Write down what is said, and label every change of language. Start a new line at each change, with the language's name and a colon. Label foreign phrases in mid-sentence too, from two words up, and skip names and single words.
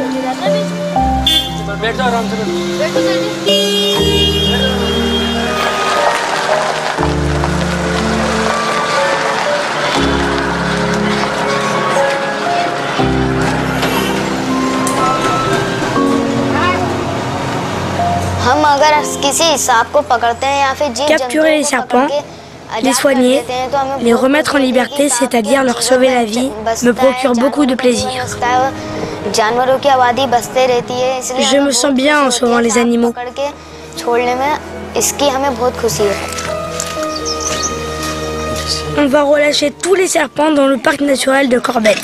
Hindi: बैठ जाओ आराम से बैठो जल्दी हम अगर किसी सांप को पकड़ते हैं या फिर
French: capturer les serpents, les soigner, les remettre en liberté, c'est-à-dire leur sauver la vie, me procure beaucoup de plaisir. Je me sens bien en sauvant les animaux. On va relâcher tous les serpents dans le parc naturel de Corbett.